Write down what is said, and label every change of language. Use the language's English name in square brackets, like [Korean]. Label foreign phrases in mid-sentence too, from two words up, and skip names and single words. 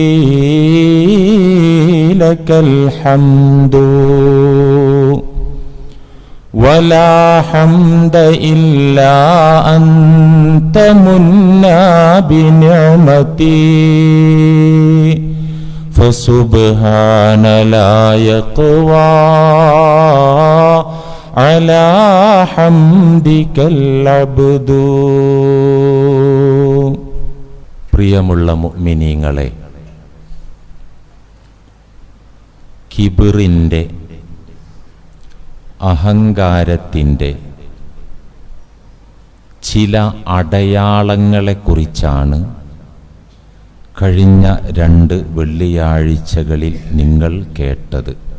[Arabic] لك الحمد ولا حمد إلا أنت منا بنعمتي فسبحان لا يقوى على حمدك العبد. [Malayalam] പ്രിയമുള്ള മുഅ്മിനീങ്ങളെ, കിബിറിൻ്റെ, അഹങ്കാരത്തിൻ്റെ ചില അടയാളങ്ങളെക്കുറിച്ചാണ് കഴിഞ്ഞ 2 വെള്ളിയാഴ്ചകളിൽ നിങ്ങൾ കേട്ടത്.